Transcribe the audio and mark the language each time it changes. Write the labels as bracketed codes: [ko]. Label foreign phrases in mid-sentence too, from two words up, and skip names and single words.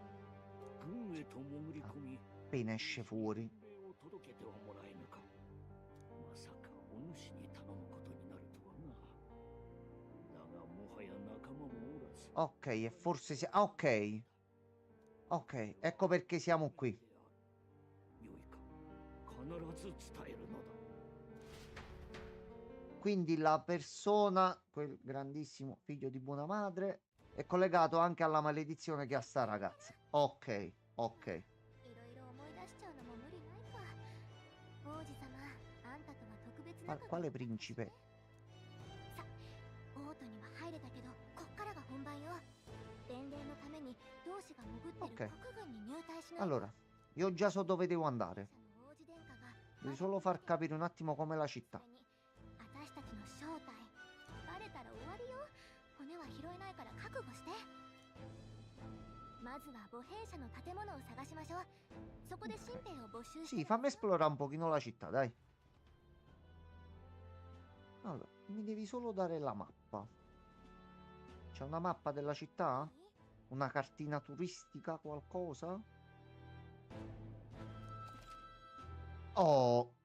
[ja] 軍へと潜り込み、 [it] Appena esce fuori. [ja] 命を届けてはもらえぬか。まさかお主に頼むことになるとはな。だがもはや仲間もおらず。 [it] Ok, e forse si... Ok. Ok, ecco perché siamo qui. [ja] 良いか、必ず伝えるのだ。 [it] Quindi la persona, quel grandissimo figlio di buona madre, è collegato anche alla maledizione che ha sta ragazza. Ok, ok. [ja] いろいろ思い出しちゃうのも無理ないか。王子様、あんたとは特別な [it] Quale principe? [ja] さ、オートには入れたけど、こっからが本番よ。伝令のために同志が潜ってる [it] Ok. [ja] 国軍に入隊しないと。 [it] Allora, io già so dove devo andare. [ja] 王子殿下が [it] Devi solo far capire un attimo com'è la città. [ja] 私たちの正体バレたら終わりよ。骨は拾えないから覚悟して。まずは母兵舎の建物を探しましょう。そこで新兵を募集して。 [it] Sì, fammi esplorare un pochino la città, dai. Allora, mi devi solo dare la mappa. C'è una mappa della città? Una cartina turistica, qualcosa? Oh!